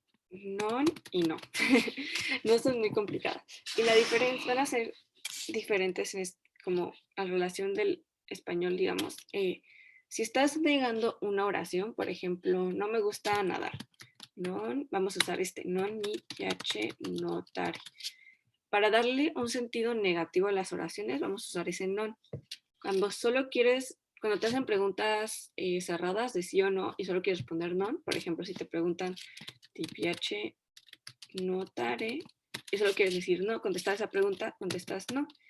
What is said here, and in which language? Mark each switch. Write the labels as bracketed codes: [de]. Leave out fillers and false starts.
[es] Non y no. No son muy complicadas. Y la diferencia, van a ser diferentes como a relación del español, digamos. Si estás negando una oración, por ejemplo, no me gusta nadar. [it] Non, [es] vamos a usar [it] non mi piace nuotare. [es] Para darle un sentido negativo a las oraciones, vamos a usar ese non. Cuando solo quieres, cuando te hacen preguntas cerradas de sí o no y solo quieres responder non, por ejemplo, si te preguntan [it] ti piace nuotare [es] y solo quieres decir no, contestar esa pregunta, contestas no.